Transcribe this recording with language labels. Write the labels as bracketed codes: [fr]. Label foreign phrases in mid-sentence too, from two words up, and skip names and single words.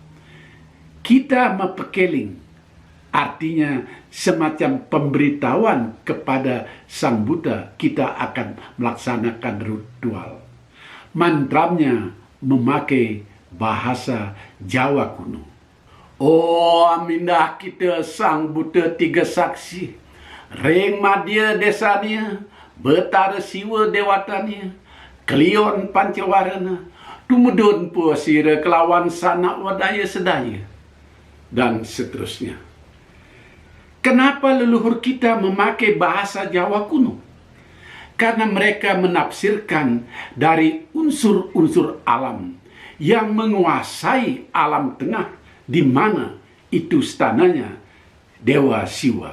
[id] Kita mepekeling, artinya semacam pemberitahuan kepada Sang Buddha kita akan melaksanakan ritual. Mantranya memakai bahasa Jawa kuno. [kaw] Oh amindah kita Sang Buddha tiga saksi, ring madya desanya, betara siwa dewatanya, kelion pancawarana, tumedun puasira kelawan sanak wadaya sedaya, [id] dan seterusnya. Kenapa leluhur kita memakai bahasa Jawa kuno? Karena mereka menafsirkan dari unsur-unsur alam yang menguasai alam tengah, di mana itu stananya Dewa Siwa.